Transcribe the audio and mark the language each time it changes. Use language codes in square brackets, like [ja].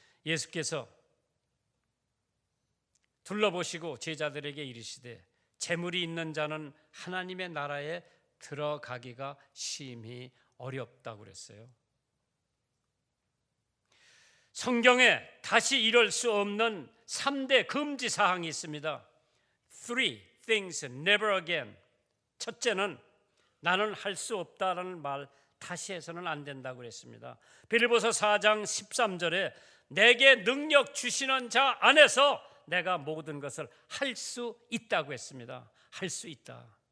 [ko] 예수께서 둘러보시고 제자들에게 이르시되 재물이 있는 자는 하나님의 나라에 들어가기가 심히 어렵다고 그랬어요. 성경에 다시 이룰 수 없는 3대 금지 사항이 있습니다. [en] Three things never again. [ko] 첫째는 나는 할 수 없다라는 말 다시 해서는 안 된다고 그랬습니다. 빌립보서 4장 13절에 내게 능력 주시는 자 안에서 내가 모든 것을 할 수 있다고 했습니다. 할 수 있다.